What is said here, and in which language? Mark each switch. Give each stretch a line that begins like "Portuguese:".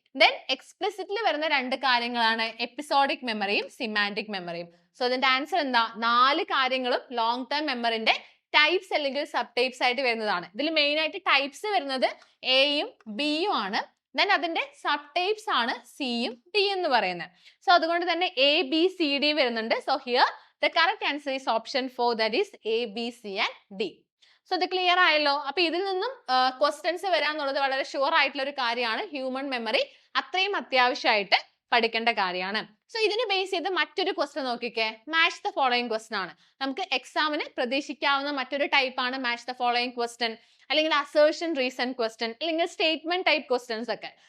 Malayalam: Then എക്സ്പ്ലിസിറ്റിൽ വരുന്ന 2 കാര്യങ്ങളാണ് episodic മെമ്മറിയും സിമാൻറ്റിക് മെമ്മറിയും. സോ ഇതിന്റെ ആൻസർ എന്താ, 4 കാര്യങ്ങളും ലോങ് ടേം മെമ്മറിന്റെ ടൈപ്സ് അല്ലെങ്കിൽ സബ് ടൈപ്സ് ആയിട്ട് വരുന്നതാണ്. ഇതിൽ മെയിൻ ആയിട്ട് ടൈപ്സ് വരുന്നത് എയും ബിയും ആണ്. ദെൻ അതിന്റെ സബ് ടൈപ്സ് ആണ് സിയും ഡി എന്ന് പറയുന്നത്. സോ അതുകൊണ്ട് തന്നെ എ ബി സി ഡി വരുന്നുണ്ട്.
English: So here the correct answer is option 4, that is A, B, C and D.
Malayalam: So ഇത് ക്ലിയർ ആയല്ലോ. അപ്പൊ ഇതിൽ നിന്നും ക്വസ്റ്റ്യൻസ് വരാന്നുള്ളത് വളരെ ഷുവർ ആയിട്ടുള്ള ഒരു കാര്യമാണ്. ഹ്യൂമൻ മെമ്മറി അത്രയും അത്യാവശ്യമായിട്ട് പഠിക്കേണ്ട കാര്യമാണ്. സോ ഇതിന് ബേസ് ചെയ്ത് മറ്റൊരു ക്വസ്റ്റ്യൻ നോക്കിക്കേ, മാച്ച് ദ ഫോളോയിങ് ക്വസ്റ്റ്യൻ ആണ്. നമുക്ക് എക്സാമിന് പ്രതീക്ഷിക്കാവുന്ന മറ്റൊരു ടൈപ്പ് ആണ് മാച്ച് ദ ഫോളോയിങ് ക്വസ്റ്റ്യൻ, അല്ലെങ്കിൽ അസേർഷൻ റീസൺ ക്വസ്റ്റ്യൻ, അല്ലെങ്കിൽ സ്റ്റേറ്റ്മെന്റ് ടൈപ്പ് ക്വസ്റ്റ്യൻസ് ഒക്കെ.